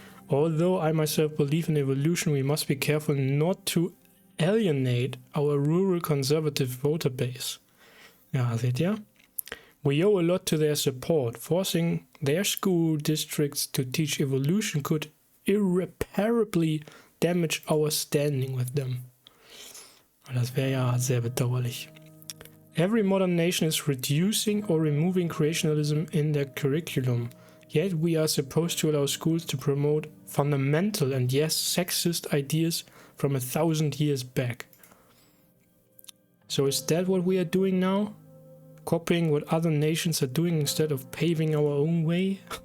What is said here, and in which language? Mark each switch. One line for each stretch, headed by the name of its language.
English: Although I myself believe in evolution, we must be careful not to alienate our rural conservative voter base.
German: Ja, seht ihr?
English: We owe a lot to their support. Forcing their school districts to teach evolution could irreparably damage our standing with them.
German: Das wäre ja sehr bedauerlich.
English: Every modern nation is reducing or removing creationism in their curriculum. Yet we are supposed to allow schools to promote fundamental and yes, sexist ideas from 1,000 years back. So is that what we are doing now? Copying what other nations are doing instead of paving our own way?